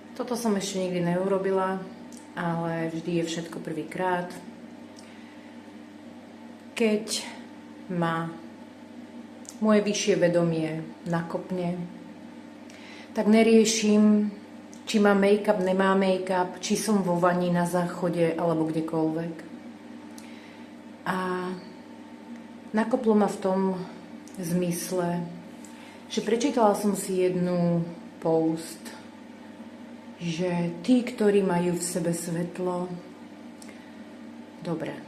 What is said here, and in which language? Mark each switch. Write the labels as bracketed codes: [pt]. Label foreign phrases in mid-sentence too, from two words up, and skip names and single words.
[sk] Toto som ešte nikdy neurobila, ale vždy je všetko prvýkrát. Keď ma moje vyššie vedomie nakopne, tak neriešim, či má make-up, nemá make-up, či som vo vani, na záchode alebo kdekoľvek. A nakoplo ma v tom zmysle, že prečítala som si jednu post, že tí, ktorí majú v sebe svetlo, dobre.